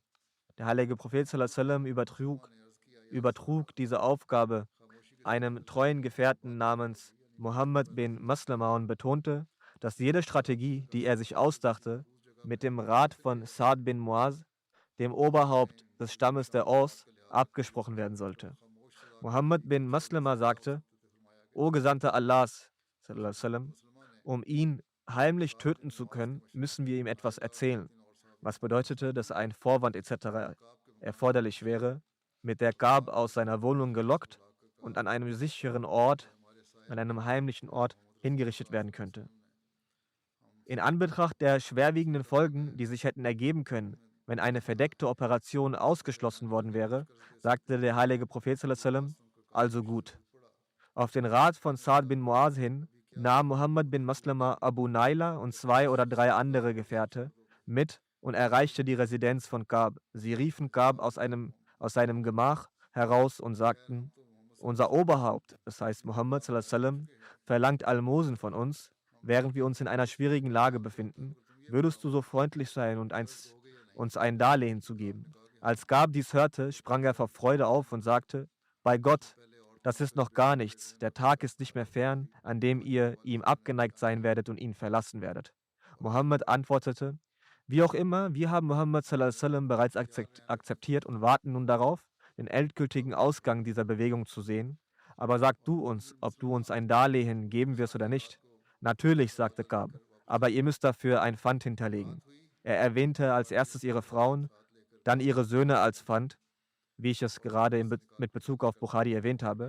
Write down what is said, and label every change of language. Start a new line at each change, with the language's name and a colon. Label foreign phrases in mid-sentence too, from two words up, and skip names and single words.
German: Der heilige Prophet
Arabic: صلى الله عليه وسلم
German: übertrug diese Aufgabe einem treuen Gefährten namens Muhammad bin Maslama und betonte, dass jede Strategie, die er sich ausdachte, mit dem Rat von Sa'd bin Muaz, dem Oberhaupt des Stammes der Aus, abgesprochen werden sollte. Muhammad bin Maslama sagte: O Gesandter Allahs,
Arabic: صلى الله عليه وسلم,
German: um ihn heimlich töten zu können, müssen wir ihm etwas erzählen, was bedeutete, dass ein Vorwand etc. erforderlich wäre, mit der Ka'b aus seiner Wohnung gelockt und an einem sicheren Ort, an einem heimlichen Ort hingerichtet werden könnte. In Anbetracht der schwerwiegenden Folgen, die sich hätten ergeben können, wenn eine verdeckte Operation ausgeschlossen worden wäre, sagte der heilige Prophet
Arabic: صلى الله عليه وسلم:
German: Also gut. Auf den Rat von Sa'd bin Muaz hin nahm Muhammad bin Maslama Abu Naila und 2 oder 3 andere Gefährte mit und erreichte die Residenz von Ka'b. Sie riefen Ka'b aus seinem Gemach heraus und sagten: Unser Oberhaupt, das heißt Muhammad
Arabic: صلى الله عليه وسلم,
German: verlangt Almosen von uns, während wir uns in einer schwierigen Lage befinden. Würdest du so freundlich sein und uns ein Darlehen zu geben? Als Ka'b dies hörte, sprang er vor Freude auf und sagte: Bei Gott, das ist noch gar nichts. Der Tag ist nicht mehr fern, an dem ihr ihm abgeneigt sein werdet und ihn verlassen werdet. Muhammad antwortete: Wie auch immer, wir haben Muhammad
Arabic: صلى الله عليه وسلم
German: bereits akzeptiert und warten nun darauf, den endgültigen Ausgang dieser Bewegung zu sehen. Aber sag du uns, ob du uns ein Darlehen geben wirst oder nicht. Natürlich, sagte Gab, aber ihr müsst dafür ein Pfand hinterlegen. Er erwähnte als erstes ihre Frauen, dann ihre Söhne als Pfand, wie ich es gerade mit Bezug auf Bukhari erwähnt habe.